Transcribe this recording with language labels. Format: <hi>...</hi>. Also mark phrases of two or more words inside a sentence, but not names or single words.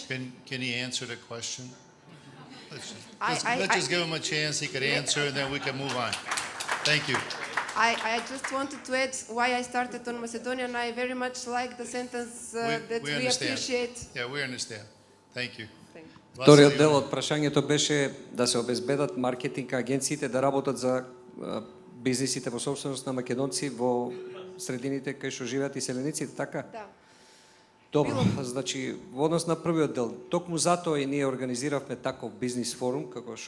<en>Can he answer the question? Let's just give him a chance. He could answer, and then we can move on. Thank you. I just wanted to add why I started on Macedonian. I very much like the sentence that we appreciate. Yeah, we understand. Thank you.</en> <mk>Вториот дел од прашањето беше да се обезбедат маркетинг агенциите да работат за бизнисите во собственост на македонци во средините кај што живеат иселениците, така? Да. Добро, значи во однос на првиот дел, токму затоа и ние организиравме таков бизнис форум, како што</mk>